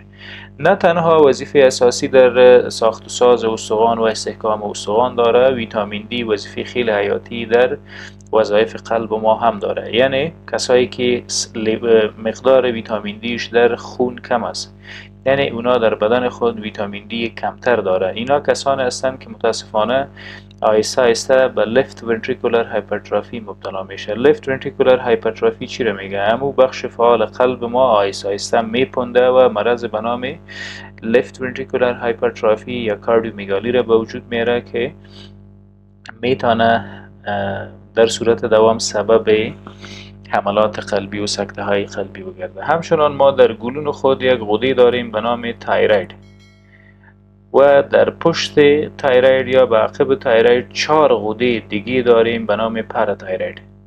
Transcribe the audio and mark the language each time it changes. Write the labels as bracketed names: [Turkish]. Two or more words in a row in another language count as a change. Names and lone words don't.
[Persian] نه تنها وظیفه اساسی در ساخت و ساز استخوان و استحکام استخوان داره، ویتامین D وظیفه خیلی حیاتی در وظایف قلب ما هم داره. یعنی کسایی که مقدار ویتامین دیش در خون کم است، یعنی اونا در بدن خود ویتامین دی کمتر داره، اینا کسانی هستند که متاسفانه آهسته آهسته به [English] left ventricular hypertrophy [Persian] مبتلا میشه. [English] left ventricular hypertrophy [Persian] چی رو میگه؟ همون بخش فعال قلب ما آهسته آهسته میپنده و مرض به نام [English] left ventricular hypertrophy [Persian] یا کاردیومیگالی را به وجود میاره که میتونه در صورت دوام سبب حملات قلبی و سکته های قلبی بگرده. همچنان ما در گلون خود یک غده داریم به نام تایروید و در پشت تایروید یا به عقب تایروید 4 غده دیگه داریم به نام پاراتایروید.